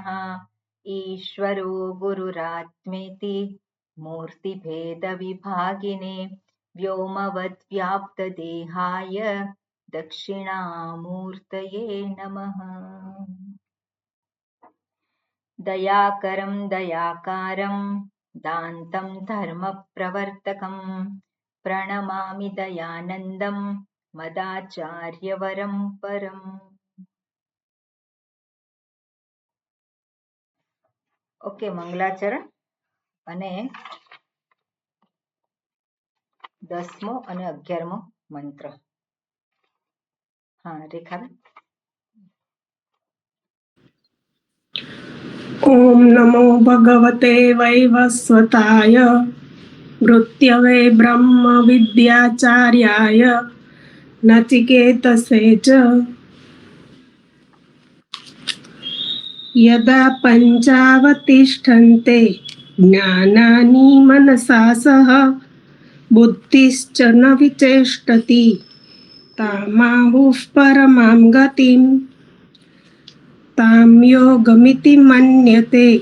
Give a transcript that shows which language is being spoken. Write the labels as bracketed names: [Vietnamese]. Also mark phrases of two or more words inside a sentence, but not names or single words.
[Sanskrit] ईश्वरो गुरुरात्मेति मूर्तिभेदविभागिने व्योमवद्व्याप्तदेहाय दक्षिणामूर्तये नमः। दयाकरं दयाकारं दान्तं धर्मप्रवर्तकं प्रणमामि दयानन्दं मदाचार्यवरं परम्। [Gujarati] ઓકે, મંગલાચરણ અને 10મો અને 11મો મંત્ર. હા રેખાબેન. [Sanskrit] ओम नमो भगवते वैवस्वताय मृत्यवे ब्रह्म विद्याचार्याय नचिकेतसे च यदा पञ्चावतिष्ठन्ते ज्ञानानि मनसा सह बुद्धिश्च न विचेष्टति तामाहुः परमां गतिम् तां योगमिति मन्यते